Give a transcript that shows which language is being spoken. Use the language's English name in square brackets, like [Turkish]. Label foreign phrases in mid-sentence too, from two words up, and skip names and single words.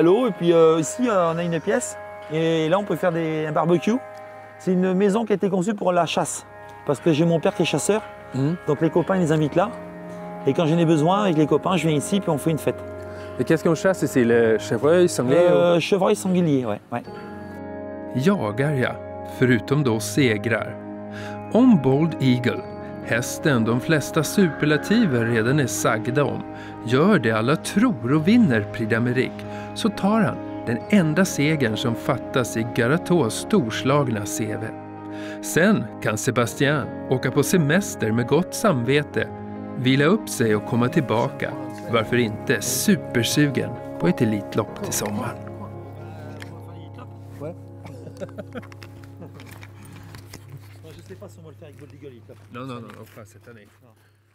[French] Et puis ici, on a une pièce. Et là, on peut faire un barbecue. C'est une maison qui a été conçue pour la chasse. Parce que j'ai mon père qui est chasseur. Donc les copains, ils les invitent là. Et quand j'en ai besoin avec les copains, je viens ici puis on fait une fête. Et qu'est-ce qu'on chasse? C'est le chevreuil, sanglier? Chevreuil, sanglier, ouais. [Swedish] Jagar jag, förutom då segrar. Om Bold Eagle, hästen de flesta superlativer redan är sagda om, gör det alla tror och vinner Prix d'Amérique, så tar han den enda segern som fattas i Garateaus storslagna CV. Sen kan Sebastian åka på semester med gott samvete, vila upp sig och komma tillbaka. Varför inte supersugen på ett elitlopp till sommaren? [French] Je sais pas si on va le faire avec Bold Eagle. Non, pas cette année.